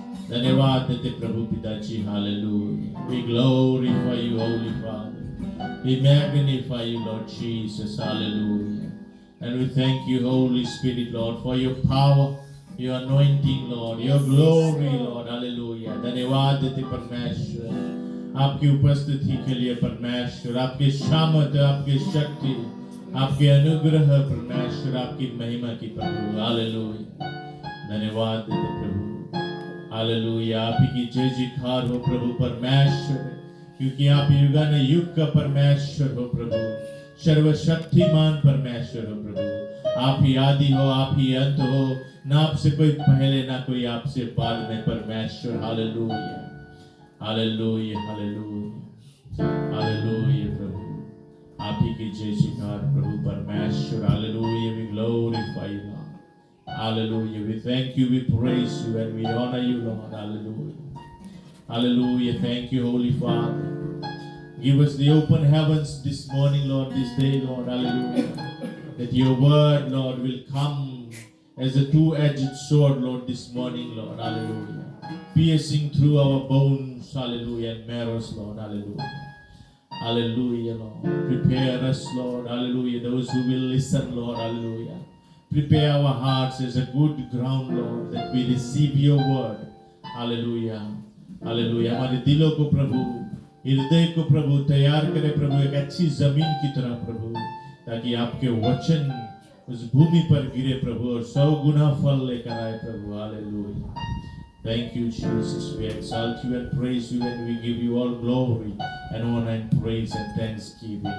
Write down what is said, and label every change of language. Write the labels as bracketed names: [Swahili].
[Hindi] धन्यवाद देते प्रभु पिताजी, hallelujah. [English] We glorify you, Holy Father. We magnify you, Lord Jesus, hallelujah. And we thank you, Holy Spirit, Lord, for your power, your anointing, Lord, your glory, Lord, hallelujah. [Hindi] धन्यवाद देते परमेश्वर, आपकी उपस्थिति के लिए परमेश्वर, आपकी सामर्थ, आपकी शक्ति, आपके अनुग्रह परमेश्वर, आपकी महिमा की प्रभु, हालेलुया। धन्यवाद देते प्रभु, हालेलुया। आप ही की जय जयकार हो प्रभु परमेश्वर, क्योंकि आप युगान युग का परमेश्वर हो प्रभु, सर्वशक्तिमान परमेश्वर हो प्रभु। आप ही आदि हो, आप ही अंत हो, ना आपसे कोई पहले ना कोई आपसे बाद में परमेश्वर, हालेलुया, हालेलुया, हालेलुया, हालेलुया प्रभु। आप ही की जय जयकार प्रभु परमेश्वर, hallelujah. [English] We glorify you, Lord. Hallelujah. We thank you, we praise you, and we honor you, Lord. Hallelujah. Hallelujah. Thank you, Holy Father. Give us the open heavens this morning, Lord, this day, Lord. Hallelujah. That your word, Lord, will come as a two-edged sword, Lord, this morning, Lord. Hallelujah. Piercing through our bones, hallelujah, and marrows, Lord. Hallelujah. Hallelujah, Lord. Prepare us, Lord. Hallelujah. Those who will listen, Lord. Hallelujah. Prepare our hearts as a good ground, Lord, that we receive your word. Hallelujah. Hallelujah. [Hindi] हमारे दिलों को प्रभु, हृदय को प्रभु तैयार करे प्रभु, एक अच्छी जमीन की तरह प्रभु, ताकि आपके वचन उस भूमि पर गिरे प्रभु और 100 गुना फल लेकर आए प्रभु। [English] Hallelujah. Thank you, Jesus. We exalt you and praise you, and we give you all glory and honor and praise and thanksgiving.